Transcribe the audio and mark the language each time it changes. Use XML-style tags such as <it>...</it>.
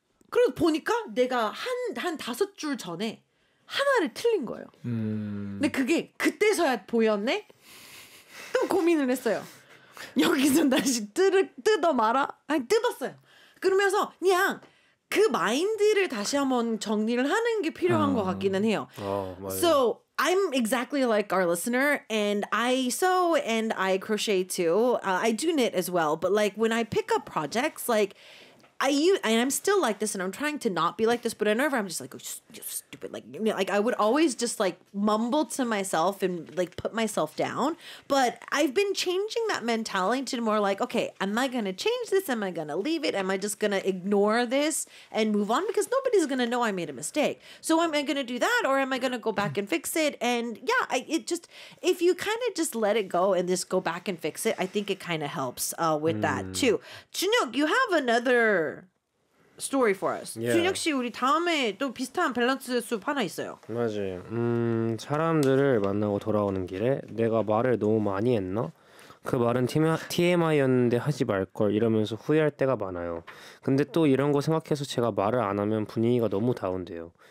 <ko>그래서 보니까 내가 한 다섯 줄 전에 하나를 틀린 거예요. 근데 그게 그때서야 보였네? 또 고민을 했어요. 여기서 다시 뜯어 말아? 아니 뜯었어요. 그러면서 그냥 그 마인드를 다시 한번 정리를 하는 게 필요한 것 같기는 해요.</ko> <en>So I'm exactly like our listener and I sew and I crochet too. I do knit as well. But like when I pick up projects like and I'm still like this and I'm trying to not be like this, but whenever I'm just like, you're stupid. Like I would always just like mumble to myself and like put myself down. But I've been changing that mentality to more like, okay, am I going to change this? Am I going to leave it? Am I just going to ignore this and move on? Because nobody's going to know I made a mistake. So am I going to do that? Or am I going to go back and fix it? And yeah, if you kind of just let it go and just go back and fix it, I think it kind of helps with that too. Junhyuk, you have another story for us. Yeah.</en> <ko>준혁 씨 우리 다음에 또 비슷한 밸런스 수업 하나 있어요. 맞아요. 사람들을 만나고 돌아오는 길에 내가 말을 너무 많이 했나? 그 말은 TMI였는데 하지 말걸 이러면서 후회할 때가 많아요. 근데 또 이런 거 생각해서 제가 말을 안 하면 분위기가 너무 다운돼요.</ko>